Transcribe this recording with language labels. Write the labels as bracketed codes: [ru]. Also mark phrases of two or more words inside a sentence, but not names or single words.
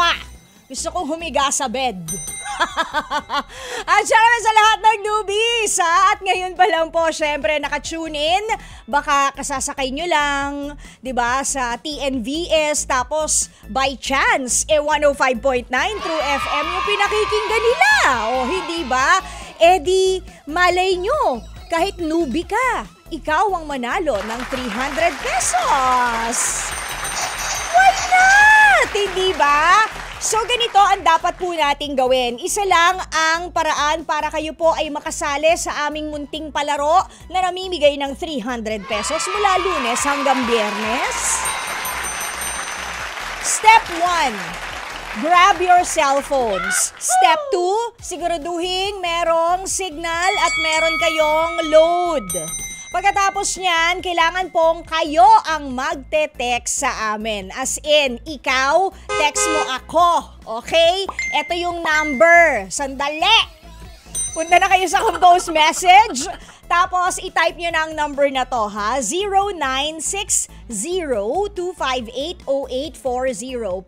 [tl] Gusto kong humiga sa bed. At syempre sa lahat ng newbies, at ngayon pa lang po syempre nakatune in, baka kasasakay nyo lang, di ba, sa TNVS, tapos [en] by chance, [tl] 105.9 True FM yung pinakikinggan nila. Hindi ba? Di malay nyo, kahit newbie ka, ikaw ang manalo ng 300 pesos. [en] Why not? [tl] Hindi ba? So ganito ang dapat po nating gawin. Isa lang ang paraan para kayo po ay makasali sa aming munting palaro na namimigay ng 300 pesos mula Lunes hanggang Biyernes. [en] Step 1. Grab your cell phones. Step 2, [tl] siguraduhin merong signal at meron kayong load. Pagkatapos niyan, kailangan pong kayo ang magte-text sa amin. [en] As in, [tl] ikaw, text mo ako. Okay? Ito yung number. Sandali! Punta na kayo sa [en] compose message. [tl] Tapos, i-type nyo na ang number na to, ha? 0960-258-0840.